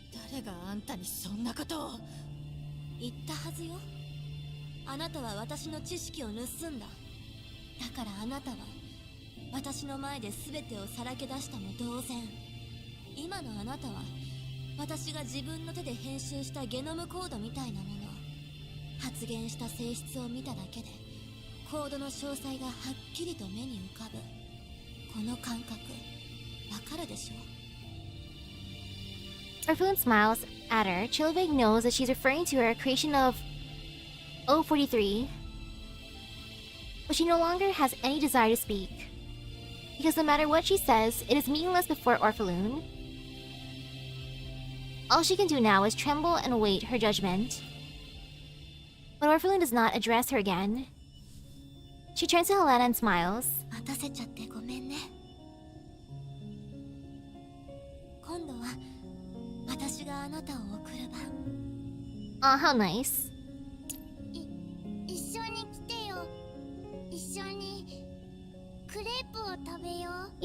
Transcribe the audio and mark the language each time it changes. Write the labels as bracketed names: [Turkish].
[Japanese] 誰があんたにそんなことを言ったはずよあなたは私の知識を盗んだだからあなたは私の前で全てをさらけ出したも同然今のあなたは私が自分の手で編集したゲノムコードみたいなもの発現した性質を見ただけでコードの詳細がはっきりと目に浮かぶこの感覚わかるでしょ [English] Orpheloon smiles at her. Chilvig knows that she's referring to her creation of O43. But she no longer has any desire to speak. Because no matter what she says, it is meaningless before Orpheloon. All she can do now is tremble and await her judgment. But Orpheloon does not address her again. She turns to Helena and smiles. [Japanese] 待たせちゃってごめんね今度は私があなたを送る番 [English] Aw, how nice. [Japanese] 一緒に来てよ一緒にクレープを食べよう